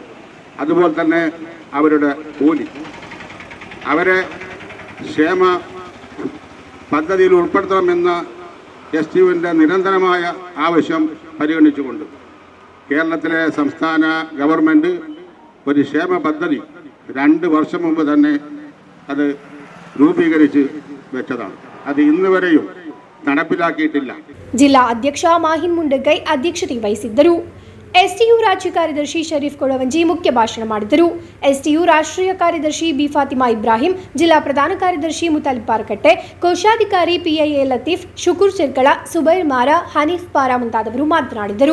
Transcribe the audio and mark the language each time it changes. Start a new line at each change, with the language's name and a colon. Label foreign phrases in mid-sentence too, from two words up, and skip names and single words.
Malayalam: അതുപോലെ തന്നെ അവരുടെ കൂലി, അവരെ ക്ഷേമ പദ്ധതിയിൽ ഉൾപ്പെടുത്തണമെന്ന എസ് ടി യുവിൻ്റെ നിരന്തരമായ ആവശ്യം പരിഗണിച്ചുകൊണ്ട് കേരളത്തിലെ സംസ്ഥാന ഗവൺമെൻറ് ഒരു ക്ഷേമ പദ്ധതി 2 വർഷം മുമ്പ് തന്നെ അത് രൂപീകരിച്ച് വെച്ചതാണ്. അത് ഇന്ന് വരെയും നടപ്പിലാക്കിയിട്ടില്ല.
Kannada: ಜಿಲ್ಲಾ ಅಧ್ಯಕ್ಷ ಮಾಹಿನ್ ಮುಂಡಗೈ ಅಧ್ಯಕ್ಷತೆ ವಹಿಸಿದ್ದರು. ಎಸ್ಟಿಯು ರಾಜ್ಯ ಕಾರ್ಯದರ್ಶಿ ಶರೀಫ್ ಕೊಳವಂಜಿ ಮುಖ್ಯ ಭಾಷಣ ಮಾಡಿದರು. ಎಸ್ಟಿಯು ರಾಷ್ಟ್ರೀಯ ಕಾರ್ಯದರ್ಶಿ ಬಿ ಫಾತಿಮಾ ಇಬ್ರಾಹಿಂ, ಜಿಲ್ಲಾ ಪ್ರಧಾನ ಕಾರ್ಯದರ್ಶಿ ಮುತಾಲಿಬ್ ಪಾರಕಟ್ಟೆ, ಕೋಶಾಧಿಕಾರಿ ಪಿಐಎ ಲತೀಫ್, ಶುಕೂರ್ ಚಿರ್ಕಳ, ಸುಬೈರ್ ಮಾರಾ, ಹನೀಫ್ ಪಾರಾ ಮುಂತಾದವರು ಮಾತನಾಡಿದರು.